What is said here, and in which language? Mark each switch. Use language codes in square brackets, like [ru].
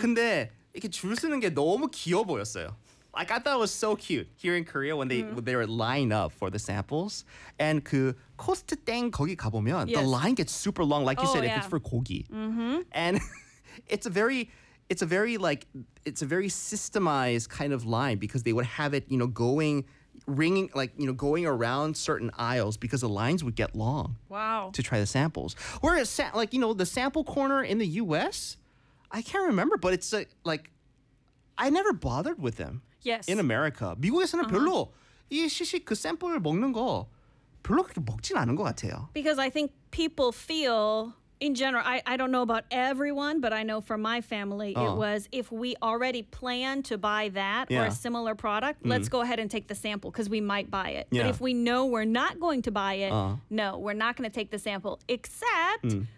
[ko] 근데 이렇게 줄 서는 게 너무 귀여워 보였어요. [en] Like, I thought it was so cute here in Korea when they were lined up for the samples. And [ko] 그 코스트 땡 거기 가보면 [en] the line gets super long, like you said, if it's for 고기. And it's a very systemized kind of line because they would have it, you know, going, ringing, like, you know, going around certain aisles because the lines would get long to try the samples. Whereas, like, you know, the sample corner in the U.S., I can't remember, but it's I never bothered with them. Yes. In America. [ko] 미국에서는 별로 이 시식 그 샘플을 먹는 거 별로 그렇게 먹진 않은 것 같아요. [en] Because I think people feel, in general, I don't know about everyone, but I know for my family, it was if we already plan to buy that or a similar product, let's go ahead and take the sample because we might buy it. Yeah. But if we know we're not going to buy it, no, we're not going to take the sample. Except...